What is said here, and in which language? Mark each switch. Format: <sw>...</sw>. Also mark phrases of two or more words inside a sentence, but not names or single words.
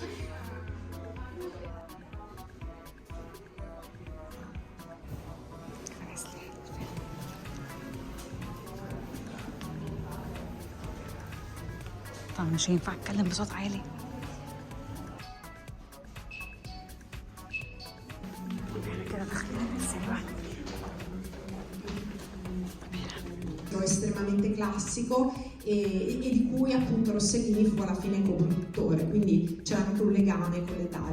<ar>طبعا مش هينفع اتكلم بصوت عالي. كده داخلين السينما.</ar> <it>estremamente classico e di cui appunto Rossellini fu alla fine coproduttore, quindi c'era anche un legame con l'Italia.</it>